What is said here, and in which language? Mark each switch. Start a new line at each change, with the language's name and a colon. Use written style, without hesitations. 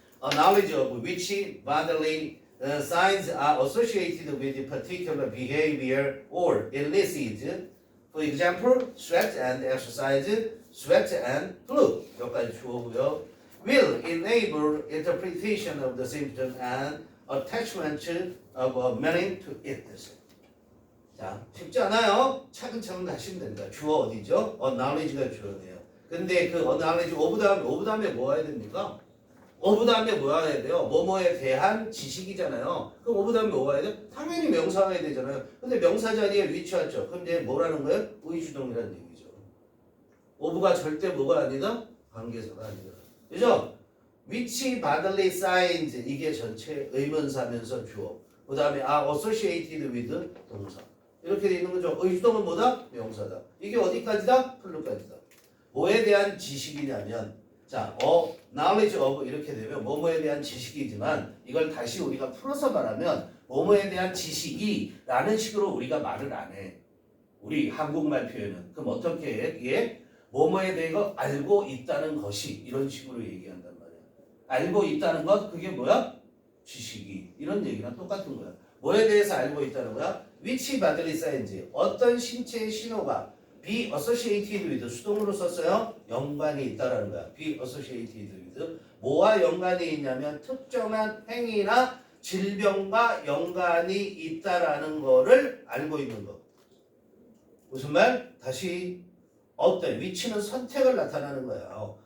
English: Knowledge of which bodily signs are associated with a particular behavior or illness. For example, sweat and exercise, sweat and flu.
Korean: 여기까지 주어고요.
English: Will enable interpretation of the symptom and attachment of meaning to it.
Korean: 자, 쉽지 않아요. 차근차근 하시면 됩니다. 주어 어디죠? knowledge가 주어네요. 근데 그 knowledge of 다음에 뭐 해야 됩니까? of 다음에 뭐 해야 돼요? 뭐뭐에 대한 지식이잖아요. 그럼 of 다음에 뭐 해야 돼요? 당연히 명사가 해야 되잖아요. 근데 명사 자리에 위치하죠. 그럼 이제 뭐라는 거예요? 의주동이라는 얘기죠. of가 절대 뭐가 아니다? 관계사가 아니다. 그죠?
English: which bodily signs
Korean: 이게 전체 의문사면서 주어. 그 다음에 associated with 동사. 이렇게 돼 있는 거죠. 의주동은 뭐다? 명사다. 이게 어디까지다? 플루까지다. 뭐에 대한 지식이냐면 자, knowledge of 이렇게 되면 뭐뭐에 대한 지식이지만 이걸 다시 우리가 풀어서 말하면 뭐뭐에 대한 지식이 라는 식으로 우리가 말을 안 해. 우리 한국말 표현은. 그럼 어떻게 해? 이게 뭐뭐에 대해 알고 있다는 것이 이런 식으로 얘기한단 말이야. 알고 있다는 것 그게 뭐야? 지식이. 이런 얘기랑 똑같은 거야. 뭐에 대해서 알고 있다는 거야?
English: which bodily signs
Korean: 어떤 신체의 신호가
English: be associated with
Korean: 수동으로 썼어요. 연관이 있다라는 거야.
English: be associated with
Korean: 뭐와 연관이 있냐면 특정한 행위나 질병과 연관이 있다라는 거를 알고 있는 거. 무슨 말? 다시 어떤 위치는 선택을 나타나는 거야.